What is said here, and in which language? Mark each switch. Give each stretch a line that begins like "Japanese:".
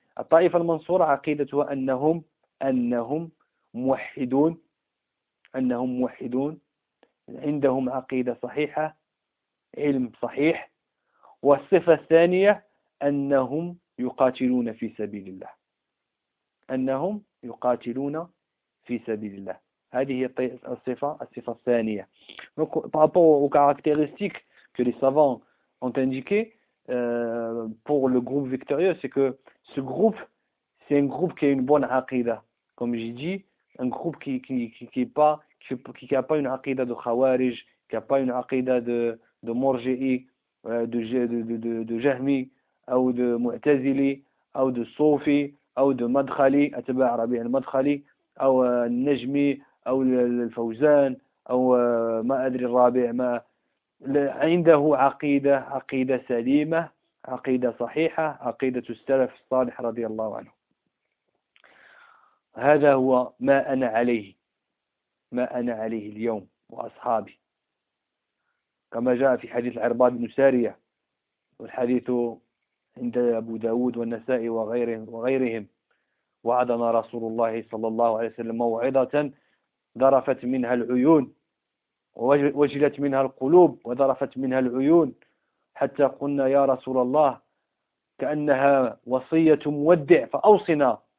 Arabic: الطائفة المنصورة عقيدتها أنهم موحدون، عندهم عقيدة صحيحة، علم صحيح، والصفة الثانية أنهم يقاتلون في سبيل الله. أنهم يقاتلون في سبيل الله. هذه هي الصفة الثانية.
French: Donc, par rapport aux caractéristiques que les savants ont indiquées pour le groupe victorieux, c'est que ce groupe, c'est un groupe qui a une bonne aqida. Comme j'ai dit, un groupe qui n'a pas une aqida de Khawarij, qui n'a pas une aqida de Morji'i, de Jahmi, ou de Mu'tazili, ou de Sofi,
Arabic: أو دو مدخلي أتباع ربيع المدخلي أو النجمي أو الفوزان أو ما أدري الرابع، ما عنده عقيدة سليمة، عقيدة صحيحة، عقيدة السلف الصالح رضي الله عنه. هذا هو ما أنا عليه اليوم وأصحابي، كما جاء في حديث العرباض بن سارية، والحديث عند أبو داود والنسائي وغيرهم. وعدنا رسول الله صلى الله عليه وسلم موعظة ذرفت منها العيون وجلت منها القلوب وذرفت منها العيون، حتى قلنا: يا رسول الله، كأنها وصية مودع، فأوصنا.